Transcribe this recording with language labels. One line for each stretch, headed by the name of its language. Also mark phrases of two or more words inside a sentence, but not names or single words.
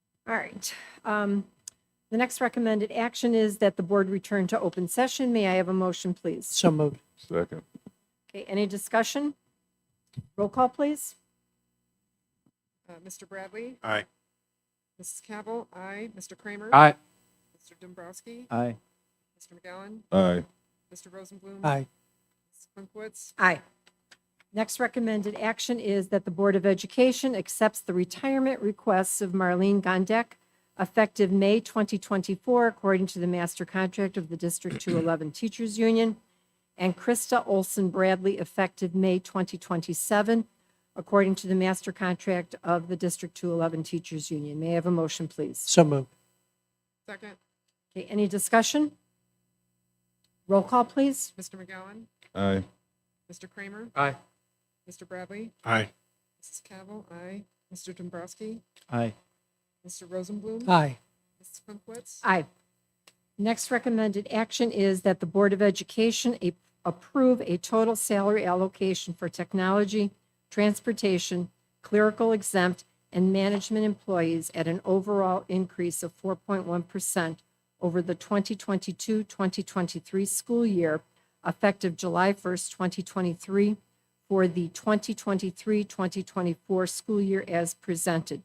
English: All right. The next recommended action is that the board return to open session. May I have a motion, please? So moved. Second. Okay, any discussion? Roll call, please. Mr. Bradley? Aye. Mrs. Cavill? Aye. Mr. Kramer? Aye. Mr. Dombrowski? Aye. Mr. McGowan? Aye. Mr. Rosenblum? Aye. Mrs. Klinkwitz? Aye. Next recommended action is that the Board of Education accepts the retirement requests of Marlene Gondek effective May 2024, according to the master contract of the District 211 Teachers Union, and Krista Olson Bradley effective May 2027, according to the master contract of the District 211 Teachers Union. May I have a motion, please? So moved. Second. Okay, any discussion? Roll call, please. Mr. McGowan? Aye. Mr. Kramer? Aye. Mr. Bradley? Aye. Mrs. Cavill? Aye. Mr. Dombrowski? Aye. Mr. Rosenblum? Aye. Mrs. Klinkwitz? Aye. Next recommended action is that the Board of Education approve a total salary allocation for technology, transportation, clerical exempt, and management employees at an overall increase of 4.1% over the 2022-2023 school year, effective July 1st, 2023, for the 2023-2024 school year as presented.